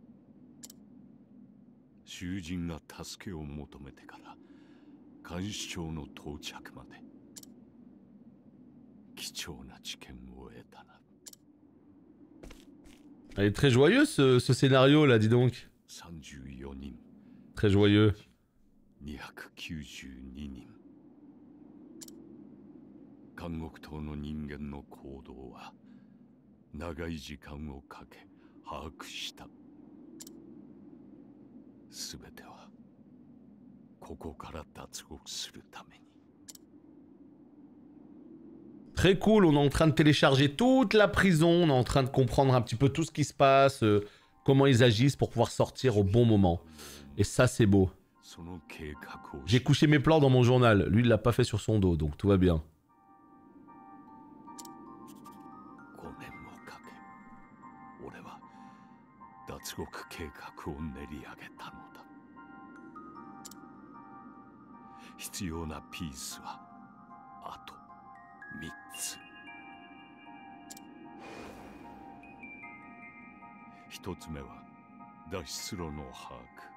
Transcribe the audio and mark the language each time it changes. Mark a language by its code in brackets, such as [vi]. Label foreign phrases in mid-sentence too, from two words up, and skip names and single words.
[ja] 囚人が助けを求めてから監視長の到着まで貴重な知見を得たな。 [fr] Elle est très joyeuse ce scénario là, dis donc. [ja] 34人。 [fr] Très joyeux. [ja] 292 人。監獄島の人間の行動は長い時間をかけ把握した。すべてはここから脱獄するために。 [fr] Très cool, on est en train de télécharger toute la prison, on est en train de comprendre un petit peu tout ce qui se passe, comment ils agissent pour pouvoir sortir au bon moment. Et ça c'est beau. J'ai couché mes plans dans mon journal, lui il l'a pas fait sur son dos, donc tout va bien. [ja] 脱獄計画を練り上げたのだ。必要なピースはあと3つ。1つ目は脱出路の把握。